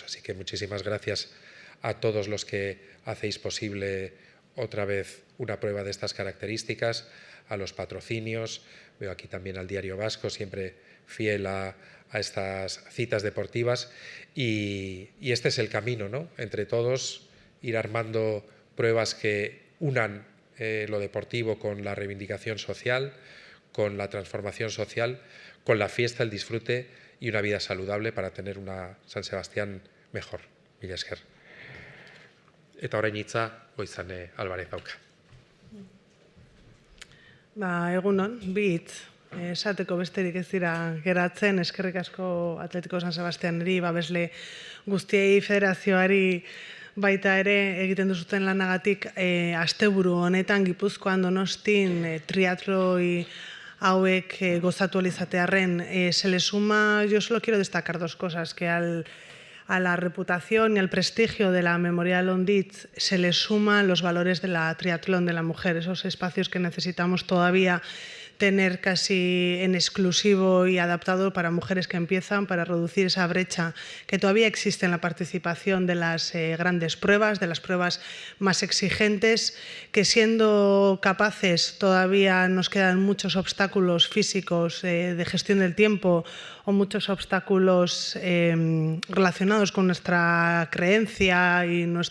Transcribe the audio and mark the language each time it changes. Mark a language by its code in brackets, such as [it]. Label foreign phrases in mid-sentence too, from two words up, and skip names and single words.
[es] Así que muchísimas gracias a todos los que hacéis posible otra vez una prueba de estas características, a los patrocinios, veo aquí también al Diario Vasco, siempre fiel a estas citas deportivas, y este es el camino, ¿no? Entre todos ir armando pruebas que unan lo deportivo con la reivindicación social, con la transformación social, con la fiesta, el disfrute y una vida saludable para tener una San Sebastián mejor. [eu] Mila esker. Eta orain hitza Goizane Alvarez dauka. Egunon, bi hitz. Esateko besterik ez dira geratzen, eskerrik asko Atletiko San Sebastianeri, babesle guztiei, federazioari baita ere egiten duzuten lanagatik, asteburu honetan Gipuzkoan Donostin triatloi hauek gozatu izatearren. [es] Se le suma, yo solo quiero destacar dos cosas, que a la reputación y al prestigio de la Memorial Onditz se le suman los valores de la triatlón de la mujer, esos espacios que necesitamos todavía tener casi en exclusivo y adaptado para mujeres que empiezan, para reducir esa brecha que todavía existe en la participación de las grandes pruebas, de las pruebas más exigentes, que siendo capaces todavía nos quedan muchos obstáculos físicos de gestión del tiempo o muchos obstáculos relacionados con nuestra creencia y